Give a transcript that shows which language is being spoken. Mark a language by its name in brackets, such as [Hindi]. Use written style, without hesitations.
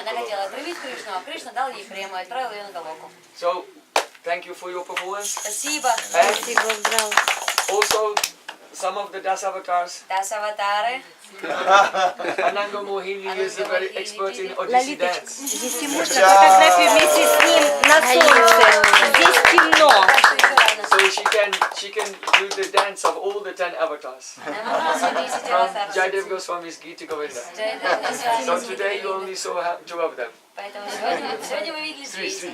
[Russian] Она Goloka. хотела отравить Кришну, а Кришна дал ей прему и отправил ее на Галоку. [English] So thank you for your performance. [Russian] Спасибо. [English] And [Russian] Всех благодарю. [English] also some of the Das avatars. [Russian] Das аватары. [English] Ananga Mohini is a very expert in Odissi dance. [Russian] Здесь и можно фотографию вместе с ним на солнце. Здесь темно. [English] So she can do the dance of all the 10 avatars. From Jaidev Goswami's Gita Govinda. So today you only saw 2 of them. [Russian] Поэтому сегодня вы видели